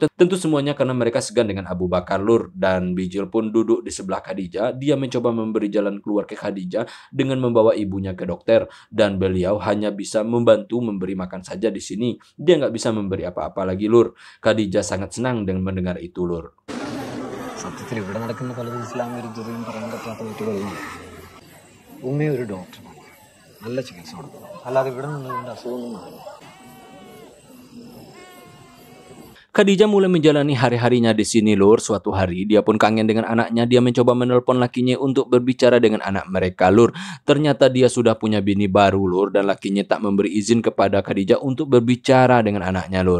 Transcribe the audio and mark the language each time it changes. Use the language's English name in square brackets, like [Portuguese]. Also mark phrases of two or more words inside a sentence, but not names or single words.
[Indonesian] Tentu semuanya karena mereka segan dengan Abu Bakar lur. Dan Bijil pun duduk di sebelah Khadijah. Dia mencoba memberi jalan keluar ke Khadijah dengan membawa ibunya ke dokter, dan beliau hanya bisa membantu memberi makan saja di sini. Dia nggak bisa memberi apa-apa lagi lur. Khadijah sangat senang dengan mendengar itu lur. [Malayalam] സത്യത്തിൽ ഇവിടെ നടക്കുന്ന പലതും ഇസ്ലാം വിരുദ്ധതയും പറയാൻ പറ്റാത്ത തെറ്റുകളും ഉമ്മയെ ഒരു ഡോക്ടറാണ് നല്ല ചികിത്സ കൊടുക്കണം. അല്ലാതെ ഇവിടെ നിന്നുകൊണ്ട് അസുഖമൊന്നും മാറില്ല. [Indonesian] Khadijah mulai menjalani hari-harinya di sini lur. Suatu hari dia pun kangen dengan anaknya. Dia mencoba menelpon lakinya untuk berbicara dengan anak mereka lur. Ternyata dia sudah punya bini baru lur. Dan lakinya tak memberi izin kepada Khadijah untuk berbicara dengan anaknya lur.